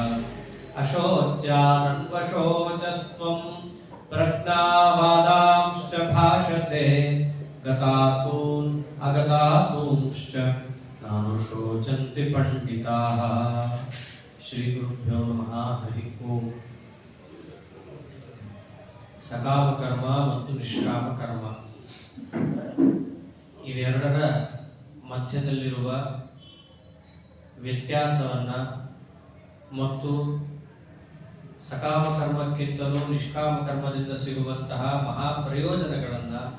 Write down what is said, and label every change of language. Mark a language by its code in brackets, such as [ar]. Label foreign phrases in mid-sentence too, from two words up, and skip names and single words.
[sa] अशोच्यानन्वशोचस्त्वं प्रज्ञावादांश्च भाषसे गतासून् अगतासूंश्च नानुशोचन्ति पंडिताः। श्री गुरुभ्यो नमः। हरि ओम। [kn] ಸಕಾಮ ಕರ್ಮ ಮತ್ತು ನಿಷ್ಕಾಮ ಕರ್ಮ ಇವೆರಡರ ಮಧ್ಯದಲ್ಲಿರುವ ವ್ಯತ್ಯಾಸವನ್ನ ಮತ್ತು ಸಕಾಮ ಕರ್ಮಕ್ಕಿಂತಲೂ ನಿಷ್ಕಾಮ ಕರ್ಮದಿಂದ ಸಿಗುವಂತಹ ಮಹಾ ಪ್ರಯೋಜನಗಳನ್ನ